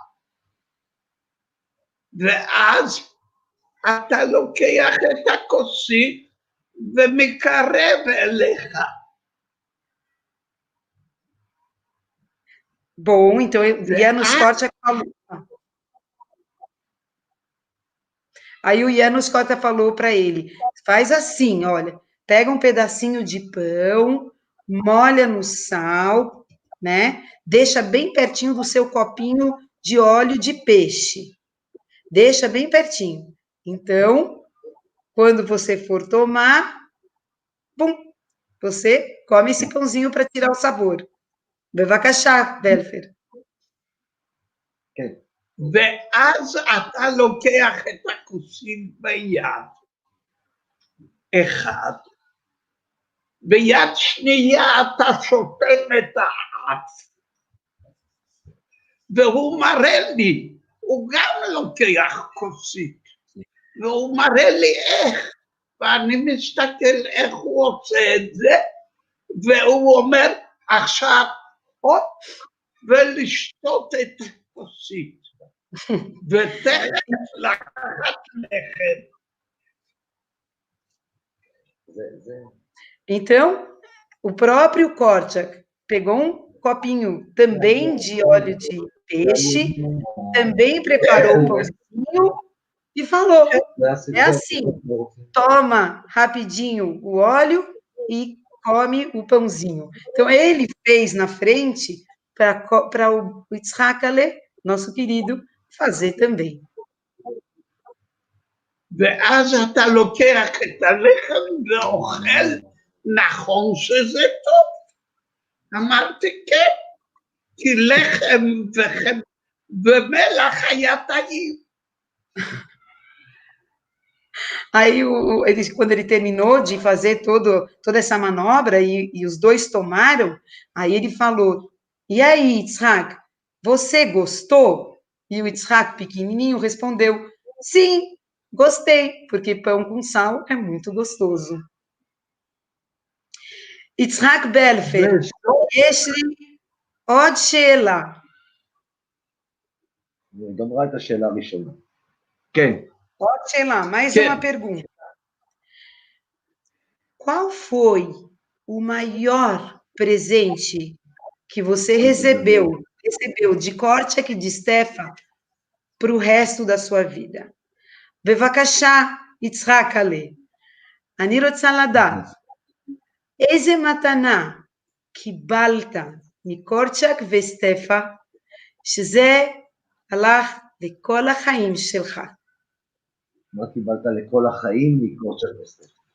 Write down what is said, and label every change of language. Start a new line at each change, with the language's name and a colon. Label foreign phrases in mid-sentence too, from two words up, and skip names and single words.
Hebrew: ואז אתה לוקח את הכוסית ומקרב אליך.
Portuguese: Bom, então Janusz Korczak falou. Aí o Janusz Korczak falou para ele, faz assim, olha, pega um pedacinho de pão, molha no sal, né? Deixa bem pertinho do seu copinho de óleo de peixe. Deixa bem pertinho. Então, quando você for tomar, pum, você come esse pãozinho para tirar o sabor.
Hebrew: בבקשה, בלפר. ואז אתה לוקח את הכוסית ביד אחד, ביד שנייה אתה שותם את האף, והוא מראה לי, הוא גם לוקח כוסית, והוא מראה לי איך, ואני מסתכל איך הוא עושה את זה, והוא אומר, עכשיו עוד ולשתות את הכוסית, ותכף לקחת לחם.
Portuguese: Então, o próprio Korczak pegou um copinho também de óleo de peixe, também preparou o pãozinho e falou, é assim, toma rapidinho o óleo e come o pãozinho. Então, ele fez na frente para o Yitzhak Ale, nosso querido, fazer também.
Hebrew: ואז אתה לוקח את הלחם ואוכל, נכון שזה טוב? אמרתי כן, כי לחם ומלח היה טעים.
Portuguese: Aí, quando ele terminou de fazer toda essa manobra e os dois tomaram, aí ele falou, e aí, Yitzhak, você gostou? E o Yitzhak, pequenininho, respondeu, sim, gostei, porque pão com sal é muito gostoso.
Hebrew: Yitzhak Belfer, יש לי עוד שאלה. גמרה את השאלה הראשונה. כן.
Portuguese: Pode ser lá, mais uma pergunta. Qual foi o maior presente que você recebeu de Korczak e de Stefa para o resto da sua vida?
Hebrew: בבקשה, יצחק עלה. אני רוצה לדעת, איזה מתנה קיבלת מקורצ'ק וסטפה, שזה הלך לכל החיים שלך? מה קיבלת לכל החיים מקורצ'ק וסטפה?